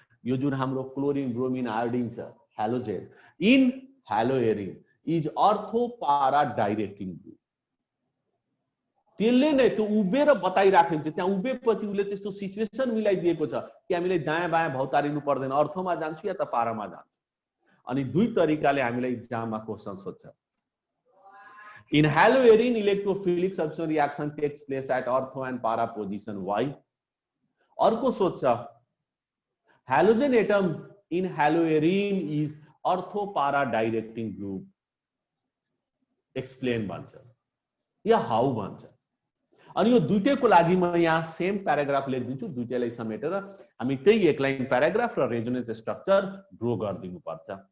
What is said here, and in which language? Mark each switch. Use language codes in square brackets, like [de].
[ne] यो जुन हाम्रो क्लोरिन ब्रोमिन आयोडिन छ, [en] Halogen in haloarene is ortho para directing group. [ne] त्यसले नै त्यो उभिएर बताइराखेको छ। त्यहाँ उभिएपछि उसले त्यस्तो सिचुएसन मिलाइदिएको छ कि हामीले दायाँ बायाँ भौतारिनु पर्दैन, अर्थोमा जान्छु या त पारामा जान्छु। अनि दुई तरिकाले हामीलाई एक्जाममा क्वेशन सोध्छ। [en] In haloarene electrophilic substitution reaction takes place at ortho and para position why. [ne] अर्को सोध्छ [en] Halogen atom in haloarene is ortho para directing group, explain भन्छ या how भन्छ। [ne] अनि यो दुईटैको लागि म यहाँ सेम प्याराग्राफ लेखिदिन्छु, दुईटैलाई समेटेर हामी त्यही एक लाइन प्याराग्राफ र रेजोनेन्स स्ट्रक्चर ड्रो गरिदिनु पर्छ।